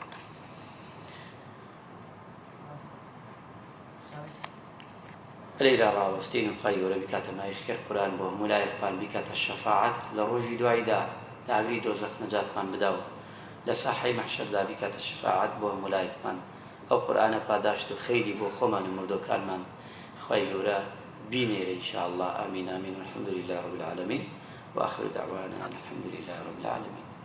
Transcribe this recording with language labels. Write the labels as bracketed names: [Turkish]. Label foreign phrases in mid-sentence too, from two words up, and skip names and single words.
[Central Kurdish] لەیرا ڕاوەستین و خی گەورە بیکاتە مای خێر قورئان بۆ هەموو لایەکمان بیکاتە شەفاعەت لە ڕۆژی دوایدا، داگری دۆزەخ نەجاتمان بدا و لە ساحەی مەحشەردا بیکاتە شەفاعەت بۆ هەموو لایەکمان. ئەو قورئانە پاداشت و خەیری بۆ خۆمان و مردوەکانمان خی گەورە بینێرە [Arabic] ئینشاء الله. ئامین ئامین والحەمد لله رب العالمین وآخر دعوانا الحمد لله رب العالمين.